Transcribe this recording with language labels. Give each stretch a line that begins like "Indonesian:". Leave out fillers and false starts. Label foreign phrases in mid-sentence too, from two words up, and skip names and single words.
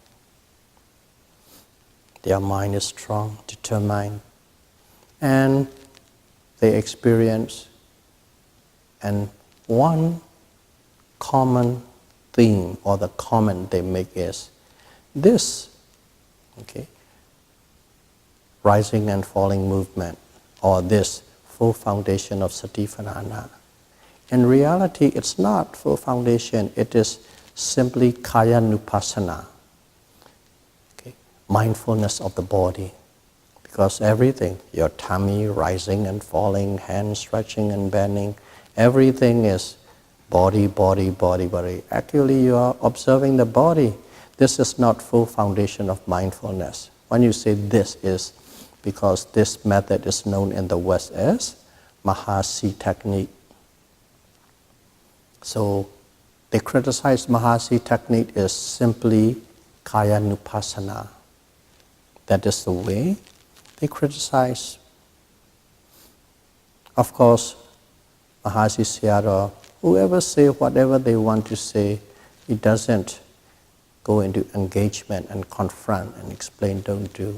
English: Their mind is strong, determined, and they experience, and one common theme or the comment they make is this, okay, rising and falling movement, or this full foundation of Satipatthana. In reality, it's not full foundation, it is simply
Pali: kaya nupassana,
English: okay, mindfulness of the body. Because everything, your tummy rising and falling, hands stretching and bending, everything is body, body, body, body. Actually, you are observing the body. This is not full foundation of mindfulness. When you say this is, because this method is known in the West as Mahasi technique. So they criticize Mahasi technique as simply
Pali: kaya nupassana.
English: That is the way they criticize. Of course, Mahasi Sayar, whoever say whatever they want to say, he doesn't go into engagement and confront and explain, don't do.